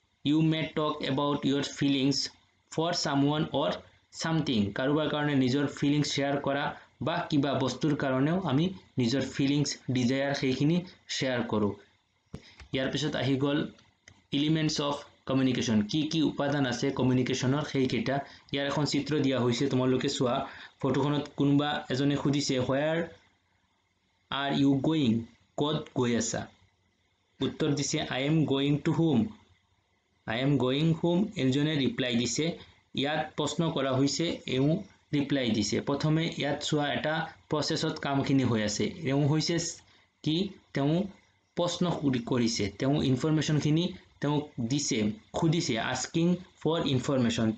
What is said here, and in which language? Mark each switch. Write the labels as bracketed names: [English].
[English] you may talk about your feelings for someone or something, [Assamese] কাৰোবাৰ কাৰণে নিজৰ ফিলিংছ শ্বেয়াৰ কৰা বা কিবা বস্তুৰ কাৰণেও আমি নিজৰ ফিলিংছ ডিজায়াৰ সেইখিনি শ্বেয়াৰ কৰোঁ। ইয়াৰ পিছত আহি গ'ল এলিমেণ্টছ অফ কমিউনিকেশ্যন, কি উপাদান আছে কমিউনিকেশ্যনৰ সেইকেইটা। ইয়াৰ এখন চিত্ৰ দিয়া হৈছে, তোমালোকে চোৱা। ফটোখনত কোনোবা এজনে সুধিছে [English] where are you going, [Assamese] ক'ত গৈ আছা? উত্তৰ দিছে [English] I am going to home, I am going home. [Assamese] এজনে ৰিপ্লাই দিছে, ইয়াত প্ৰশ্ন কৰা হৈছে, এওঁ ৰিপ্লাই দিছে। প্ৰথমে ইয়াত চোৱা এটা প্ৰচেছত কামখিনি হৈ আছে। এওঁ হৈছে কি, তেওঁ প্ৰশ্ন কৰিছে, তেওঁ ইনফৰমেশ্যনখিনি তেওঁক দিছে, সুধিছে, [English] Asking for information.